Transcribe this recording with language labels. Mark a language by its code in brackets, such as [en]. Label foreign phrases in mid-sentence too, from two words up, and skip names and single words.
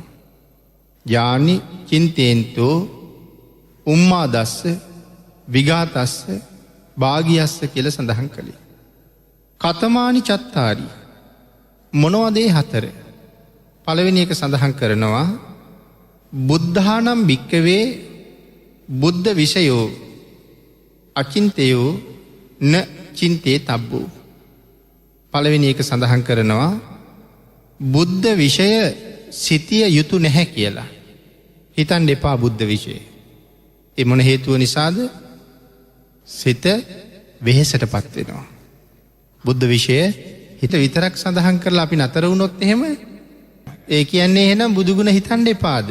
[pi] යානි චින්තේන්තෝ උම්මාදස්ස විගාතස්ස භාගියස්ස [si] කියලා සඳහන් කළේ. [pi] කතමානි චත්තාරි, [si] මොනවදේ හතර? පළවෙනි එක සඳහන් කරනවා [pi] බුද්ධානම් භික්කවේ බුද්ධ විෂයෝ අචින්තයෝ න චින්තේ තබ්බෝ. [si] පළවෙනි එක සඳහන් කරනවා බුද්ධ විෂය සිතිය යුතු නැහැ කියලා. හිතන්න එපා බුද්ධ විෂය. ඒ මොන හේතුව නිසාද? සිත වෙහෙසට පත්වෙනවා. බුද්ධ විෂය හිත විතරක් සඳහන් කරලා අපි නතර වුණොත් එහෙම ඒ කියන්නේ එහෙනම් බුදුගුණ හිතන්න එපාද?